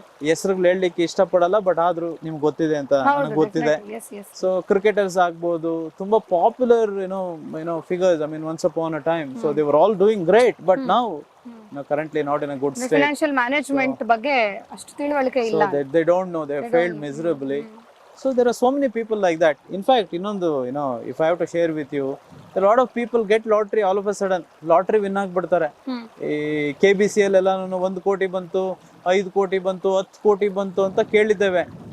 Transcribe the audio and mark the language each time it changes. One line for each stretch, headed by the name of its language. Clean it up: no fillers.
Kannada: ಹೆಸರುಗಳು ಹೇಳಲಿಕ್ಕೆ ಇಷ್ಟಪಡಲ್ಲ, ಬಟ್ ಆದ್ರೂ ನಿಮ್ಗೆ ಗೊತ್ತಿದೆ ಅಂತ ನನಗೆ ಗೊತ್ತಿದೆ.
English: so cricketers
Kannada: ಆಗ್ಬೋದು, ತುಂಬಾ
English: Popular figures, I mean once upon a time. So they were all doing great, but now currently not in a good state.
Kannada: Financial management ಬಗ್ಗೆ ಅಷ್ಟು ತಿಳುವಳಿಕೆ ಇಲ್ಲ.
English: So they don't know, they failed miserably. So there are so many people like that. In fact, if I have to share with you, a lot of people get lottery all of a sudden.
Kannada: Lottery win ಆಗ್ಬಿಡ್ತಾರೆ. ಈ KBCL ಎಲ್ಲ 1 ಕೋಟಿ ಬಂತು, 5 ಕೋಟಿ ಬಂತು, 10 ಕೋಟಿ ಬಂತು ಅಂತ ಕೇಳಿದ್ದೇವೆ.